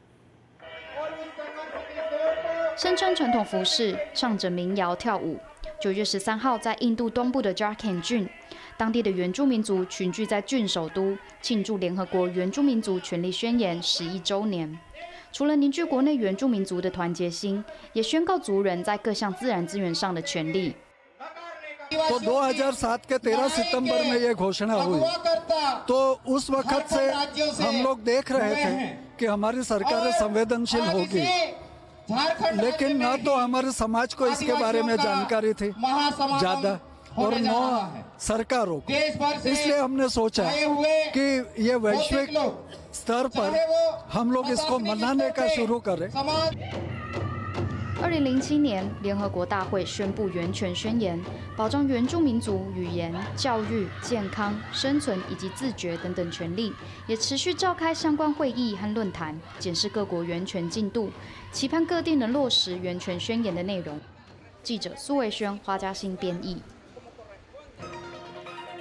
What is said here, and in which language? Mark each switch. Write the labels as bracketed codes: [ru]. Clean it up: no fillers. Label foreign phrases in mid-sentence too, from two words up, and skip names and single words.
[zh] 身穿传统服饰，唱着民谣跳舞。9月13号，在印度东部的 Jharkhand 郡，当地的原住民族群聚在郡首都，庆祝联合国原住民族权利宣言11周年。除了凝聚国内原住民族的团结心，也宣告族人在各项自然资源上的权利。 [hi] तो 2007 के 13 सितंबर में ये घोषणा हुई, तो उस वक्त से हम लोग देख रहे थे कि हमारी सरकारें संवेदनशील होगी, लेकिन न तो हमारे समाज को इसके बारे में जानकारी थी ज्यादा और न सरकारों को। इसलिए हमने सोचा कि ये वैश्विक स्तर पर हम लोग इसको मनाने का शुरू करें। [zh] 2007 年，联合国大会宣布原权宣言，保障原住民族语言、教育、健康、生存以及自决等等权利，也持续召开相关会议和论坛，检视各国原权进度，期盼各地能落实原权宣言的内容。记者苏维轩、花嘉欣编译。